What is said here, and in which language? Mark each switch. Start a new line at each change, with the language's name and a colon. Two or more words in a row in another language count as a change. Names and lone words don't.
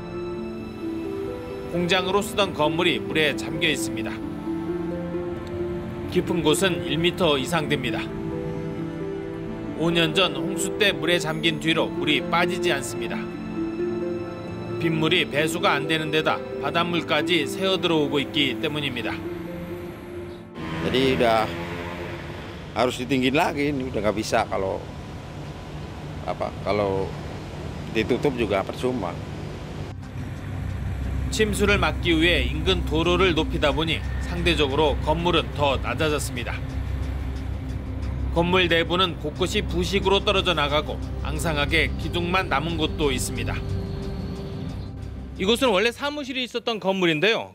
Korean: 공장으로 쓰던 건물이 물에 잠겨 있습니다. 깊은 곳은 1m 이상 됩니다. 5년 전 홍수 때 물에 잠긴 뒤로 물이 빠지지 않습니다. 빗물이 배수가 안 되는 데다 바닷물까지 새어 들어오고 있기 때문입니다.
Indonesian: Jadi harus ditinggiin lagi, ini udah nggak bisa kalau ditutup juga percuma.
Korean: 침수를 막기 위해 인근 도로를 높이다 보니 상대적으로 건물은 더 낮아졌습니다. 건물 내부는 곳곳이 부식으로 떨어져 나가고 앙상하게 기둥만 남은 곳도 있습니다. 이곳은 원래 사무실이 있었던 건물인데요.